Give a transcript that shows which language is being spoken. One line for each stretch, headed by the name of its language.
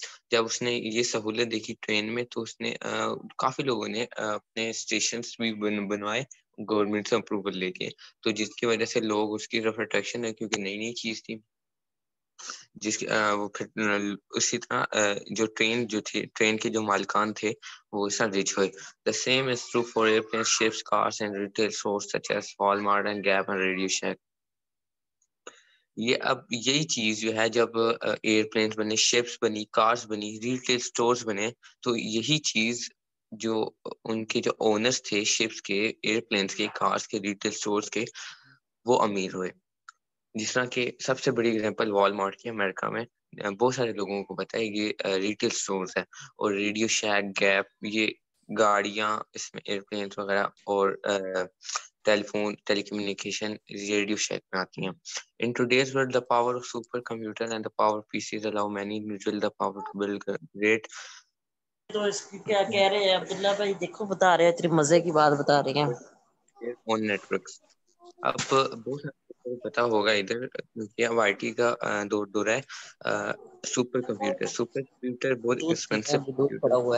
Urdu: جب اس نے یہ سہولت دیکھی ٹرین میں تو اس نے کافی لوگوں نے اپنے اسٹیشنز بھی بنوائے گورنمنٹ سے اپروول لے کے, تو جس کی وجہ سے لوگ اس کی طرف اٹریکشن ہے کیونکہ نئی نئی چیز تھی. جس کی وہ پھر اسی طرح جو ٹرین کے جو مالکان تھے وہ اس طرح ریچ ہوئے.
English: The same is true for airplanes, ships, cars and retail stores such as Walmart and Gap and Radio Shack.
Urdu: یہ اب یہی چیز جو ہے جب ایئرپلینس بنے, شپس بنی, کارز بنی, ریٹیل سٹورز بنے, تو یہی چیز جو ان کے جو اونرز تھے شپس کے, ایئرپلینس کے, کارز کے, ریٹیل سٹورز کے, وہ امیر ہوئے. جس طرح کہ سب سے بڑی اگزامپل وال مارٹ کی امریکہ میں بہت سارے لوگوں کو پتہ ہے یہ ریٹیل سٹورز ہے. اور ریڈیو شیک, گیپ, یہ گاڑیاں اس میں ایئرپلینس وغیرہ اور ٹیلیفون, ٹیلی کمیونیکیشن ریڈیو شیک میں آتی ہیں.
English: In today's world, the power of supercomputer and the power of PCs allow many individuals the power to build great.
Urdu: تو اس کی کیا کہہ رہے ہیں عبداللہ بھائی, دیکھو بتا رہے ہیں, اتنی مزے کی بات بتا رہے ہیں
English: on networks.
Urdu: اب بہت سارے پتا ہوگا ادھر کیونکہ اب آئی ٹی کا دور ہے. سپر کمپیوٹر بہت ایکسپینسو دودھ پڑا ہوا